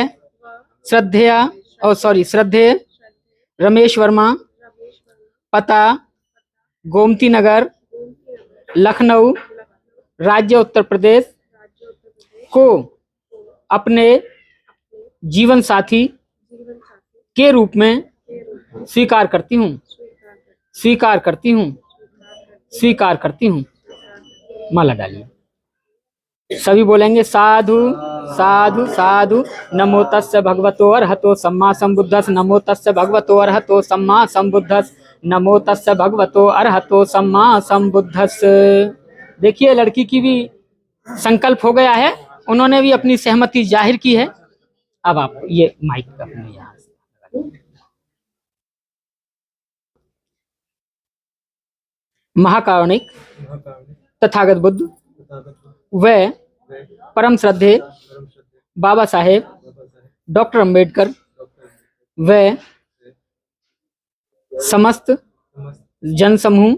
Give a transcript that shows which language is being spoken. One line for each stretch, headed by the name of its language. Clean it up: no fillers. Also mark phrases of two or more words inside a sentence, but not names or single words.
Hindi: श्रद्धेय रमेश वर्मा, पता गोमती नगर लखनऊ राज्य उत्तर प्रदेश को अपने जीवन साथी के रूप में स्वीकार करती हूँ, स्वीकार करती हूँ, स्वीकार करती हूँ। माला डालिए। सभी बोलेंगे साधु साधु साधु।
Pali: नमो तस्य भगवतो अरहतो सम्मा संबुद्धस्। नमो तस्य भगवतो अरहतो सम्मा संबुद्धस्। नमो तस्य भगवतो अरहतो सम्मा संबुद्धस्।
Hindi: देखिए, लड़की की भी संकल्प हो गया है, उन्होंने भी अपनी सहमति जाहिर की है। अब आप ये माइक अपने यहाँ से। महाकारुणिक तथागत बुद्ध व परम श्रद्धे बाबा साहेब डॉक्टर अंबेडकर व समस्त जन समूह